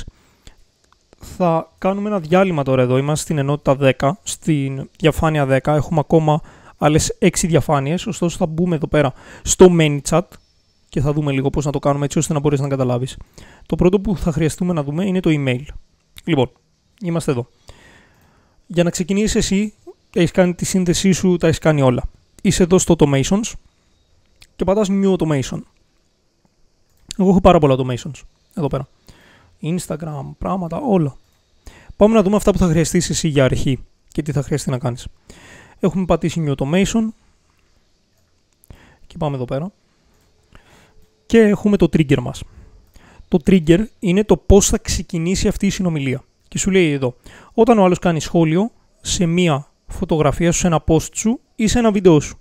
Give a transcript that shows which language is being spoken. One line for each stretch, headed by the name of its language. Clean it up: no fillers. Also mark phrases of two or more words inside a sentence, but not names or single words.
Greek: Θα κάνουμε ένα διάλειμμα τώρα εδώ, είμαστε στην ενότητα 10, στην διαφάνεια 10, έχουμε ακόμα άλλες 6 διαφάνειες, ωστόσο θα μπούμε εδώ πέρα στο ManyChat και θα δούμε λίγο πώς να το κάνουμε έτσι ώστε να μπορείς να καταλάβεις. Το πρώτο που θα χρειαστούμε να δούμε είναι το email. Λοιπόν, είμαστε εδώ. Για να ξεκινήσεις εσύ, έχεις κάνει τη σύνδεσή σου, τα έχεις κάνει όλα. Είσαι εδώ στο automations και πατάς
English: new automation.
Greek: Εγώ έχω πάρα πολλά automations εδώ πέρα. Instagram, πράγματα, όλα. Πάμε να δούμε αυτά που θα χρειαστείς εσύ για αρχή και τι θα χρειαστεί να κάνεις. Έχουμε πατήσει
English: new automation
Greek: και πάμε εδώ πέρα και έχουμε το trigger μας. Το trigger είναι το πώς θα ξεκινήσει αυτή η συνομιλία. Και σου λέει εδώ, όταν ο άλλος κάνει σχόλιο σε μία φωτογραφία σου, σε ένα post σου ή σε ένα βίντεο σου.